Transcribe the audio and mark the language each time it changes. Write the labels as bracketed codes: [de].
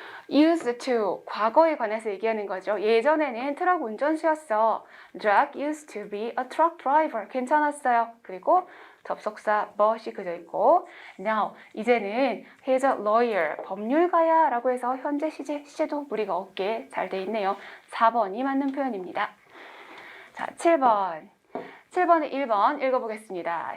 [ko] used to 과거에 관해서 얘기하는 거죠. 예전에는 트럭 운전수였어. [en] Jack used to be a truck driver. [ko] 괜찮았어요. 그리고 접속사 but이 그려 있고 now 이제는 [en] he's a lawyer. [ko] 법률가야 라고 해서 현재 시제도 무리가 없게 잘 돼 있네요. 4번이 맞는 표현입니다. 자, 7번에 1번 읽어보겠습니다.